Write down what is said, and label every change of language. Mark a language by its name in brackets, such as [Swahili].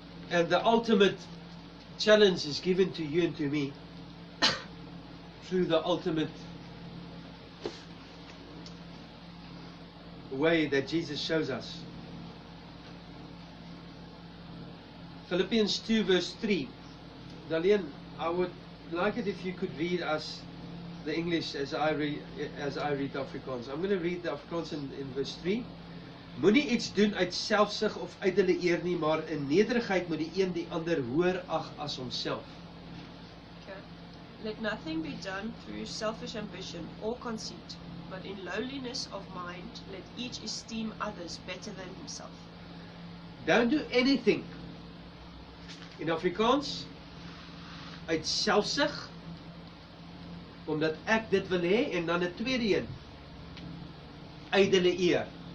[English] And the ultimate challenge is given to you and to me through the ultimate way that Jesus shows us. Philippians 2 verse 3. Dalian, I would like it if you could read us the English as I read Afrikaans. I'm going to read the Afrikaans in verse 3. [Afrikaans] Moenie iets doen uit selfsug of uit hulle eer nie, maar in nederigheid moet die een die ander hoër ag as homself. [English] Okay. Let nothing be done through selfish ambition or conceit, but in lowliness of mind let each esteem others better than himself. Don't do anything in Afrikaans [Afrikaans] uit selfsug, omdat ek dit wil hê, en dan 'n tweede een, ydelle eer.